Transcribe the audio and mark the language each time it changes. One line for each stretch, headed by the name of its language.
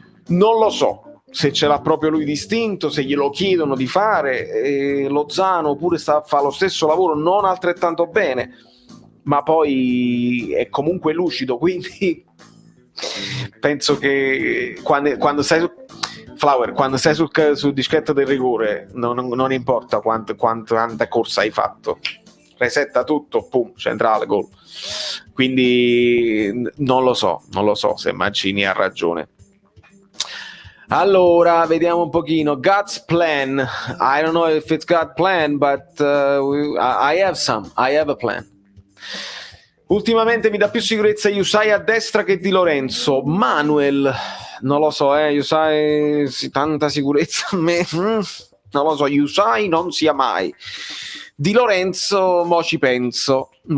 Italian: Non lo so se ce l'ha proprio lui distinto, se glielo chiedono di fare, Lozano pure fa lo stesso lavoro, non altrettanto bene, ma poi è comunque lucido, quindi penso che quando stai sul dischetto del rigore non importa quanta corsa hai fatto, resetta tutto, pum, centrale, gol. Quindi non lo so se Mancini ha ragione. Allora, vediamo un pochino.
English: God's plan. I don't know if it's God's plan, but I have a plan.
Italian: Ultimamente mi dà più sicurezza Yusai a destra che Di Lorenzo. Manuel, non lo so, Yusai, sì, tanta sicurezza a me. Non lo so, Yusai non sia mai. Di Lorenzo, mo ci penso.